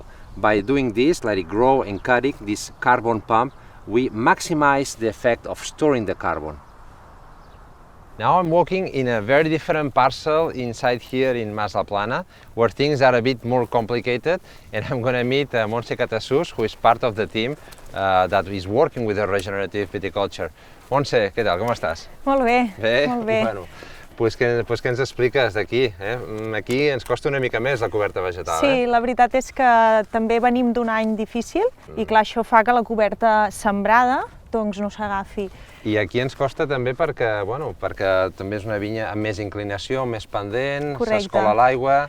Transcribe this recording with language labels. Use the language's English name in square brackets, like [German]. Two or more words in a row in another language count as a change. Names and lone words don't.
[English] By doing this, let it grow and cutting this carbon pump, we maximize the effect of storing the carbon. Now I'm walking in a very different parcel inside here in Mas La Plana, where things are a bit more complicated, and I'm going to meet Montse Catasús, who is part of the team that is working with the regenerative viticulture. [Catalan] Montse, què tal, com estàs? Molt bé, Bé? molt bé. [Spanish] Bueno, pues [Catalan] què ens expliques d'aquí? Aquí ens costa una mica més la coberta vegetal. Sí, la veritat és que també venim d'un any difícil i clar, això fa que la coberta sembrada doncs no s'agafi. I aquí ens costa també perquè també és una vinya amb més inclinació, més pendent, s'escola l'aigua.